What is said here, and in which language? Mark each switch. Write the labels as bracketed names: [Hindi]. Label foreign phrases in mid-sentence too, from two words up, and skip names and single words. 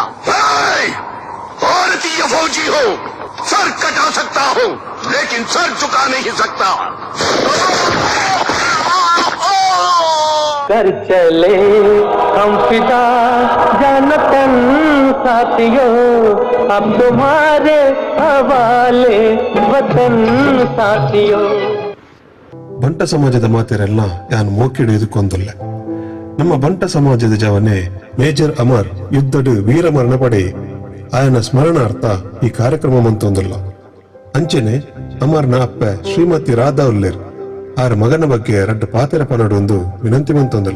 [Hindi] भारतीय फौजी हो, सर कटा सकता हूँ लेकिन सर झुका नहीं सकता। कर चले हम फिदा जानतन साथियों, अब तुम्हारे हवाले वतन साथियों। [Tulu] ಬಂಟ ಸಮಾಜದ ಮಾತೆರೆಲ್ಲ ಯಾನ್ ಮೋಕಿಡುವುದಕ್ಕೊಂದಲ್ಲ. ನಮ್ಮ ಬಂಟ ಸಮಾಜದ ಜವನೆ ಮೇಜರ್ ಅಮರ್ ಯುದ್ಧಡು ವೀರ ಮರಣ ಪಡೆ ಆಯನ ಸ್ಮರಣಾರ್ಥ ಈ ಕಾರ್ಯಕ್ರಮ ಮಂತೊಂದಲ್ಲ. ಅಂಚೆನೆ ಅಮರ್ನ ಅಪ್ಪ ಶ್ರೀಮತಿ ರಾಧಾ ಉಲ್ಲೇರ್ ಆರ ಮಗನ ಬಗ್ಗೆ 2 ಪಾತೆರ ಪನಡೊಂದು ವಿನಂತಿ ಮಂತೊಂದಲ್ಲ.